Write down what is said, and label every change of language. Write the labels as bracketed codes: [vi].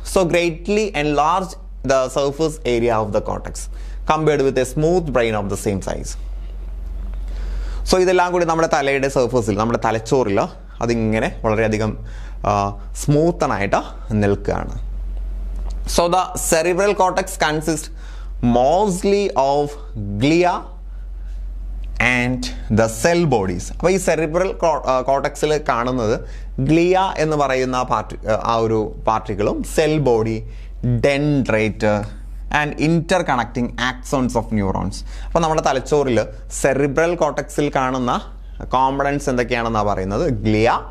[en] So greatly enlarge the surface area of the cortex compared with a smooth brain of the same size. [ml] So ഇതെല്ലാം കൂടി നമ്മുടെ തലയുടെ സർഫേസിൽ, നമ്മുടെ തലച്ചോറിൽ അതിങ്ങനെ വളരെയധികം സ്മൂത്തനായിട്ട് നിൽക്കുകയാണ്. [en] So the cerebral cortex consist mostly of glia and the cell bodies. [ml] അപ്പോൾ ഈ സെറിബ്രൽ കോർട്ടക്സിൽ കാണുന്നത് ഗ്ലിയ എന്ന് പറയുന്ന ആ ഒരു പാർട്ടിക്കിളും [en] Cell body, dendrite and interconnecting axons of neurons. [ml] അപ്പോൾ നമ്മുടെ തലച്ചോറിൽ സെറിബ്രൽ കോർട്ടക്സിൽ കാണുന്ന കോമ്പണൻസ് എന്തൊക്കെയാണെന്നാണ് പറയുന്നത്? ഗ്ലിയ,